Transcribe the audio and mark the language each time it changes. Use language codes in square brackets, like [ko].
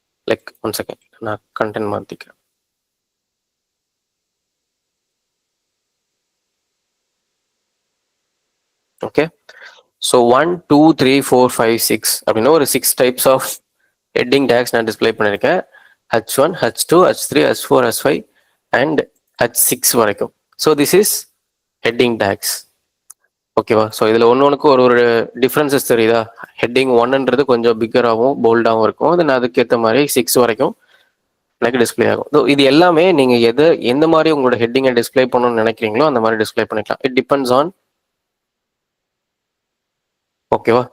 [ta] Like one second, நான் content மாற்றிக்கிறேன். Okay, so 1, 2, 3, 4, 5, 6 அப்படின்னா ஒரு 6 டைப்ஸ் ஆஃப் ஹெட்டிங் டேக்ஸ் நான் டிஸ்பிளே பண்ணியிருக்கேன். H1, H2, H3, H4, H5 and H6 வரைக்கும். [en] So this is heading tags. ஓகேவா? [ta] ஸோ இதில் ஒன்று ஒரு டிஃப்ரென்சஸ் தெரியுதா? ஹெட்டிங் 1ன்றது கொஞ்சம் பிக்கராகவும் போல்டாகவும் இருக்கும். தென் அதுக்கேற்ற மாதிரி 6 வரைக்கும் எனக்கு டிஸ்பிளே ஆகும். ஸோ இது எல்லாமே நீங்கள் எந்த மாதிரி உங்களோட ஹெட்டிங்கை டிஸ்பிளே பண்ணணும்னு நினைக்கிறீங்களோ அந்த மாதிரி டிஸ்பிளே பண்ணிக்கலாம். [en] It depends on, ஓகேவா?